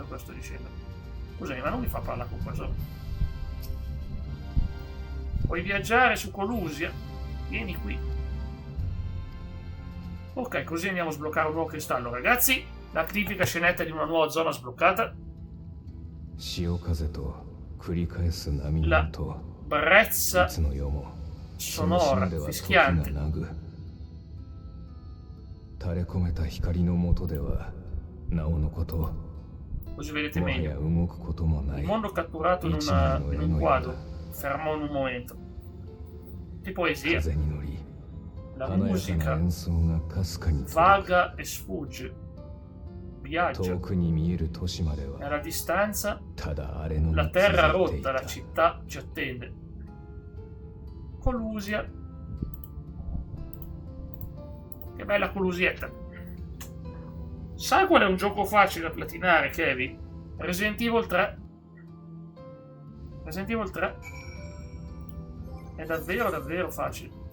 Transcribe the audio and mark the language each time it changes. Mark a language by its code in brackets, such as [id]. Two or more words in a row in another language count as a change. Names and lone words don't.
[it] Scusami, ma non mi fa parlare con questo. Puoi viaggiare su Colusia? Vieni qui. Ok, così andiamo a sbloccare un nuovo cristallo, ragazzi. La tipica scenetta di una nuova zona sbloccata. [ja] 潮風と繰り返す波の [it] La [ja] 音、 [it] brezza [ja] いつの世もその [it] sonora, [ja] 芯では時 [it] fischiante. [ja] がなぐ垂れ込めた光の下ではなおのこと [it] Così vedete [ja] もはや [it] meglio. [ja] 動くこともない [it] Il mondo catturato in, in un quadro, fermo in un momento. Di poesia. [ja] 風に乗り [it] La [ja] 華やかな [it] musica [ja] 演奏がかすかに届く [it] vaga e sfugge. [ja] 遠 [it] Viaggia. [ja] くに見える都市までは [it] Nella distanza, [ja] ただあれの [it] la [ja] み [it] terra [ja] 続いてい [it] rotta, [ja] た [it] la città ci attende. Colusia. Che bella Colusietta. Sai qual è un gioco facile da platinare, Kevin? Resident Evil 3. Resident Evil 3 è davvero davvero facile.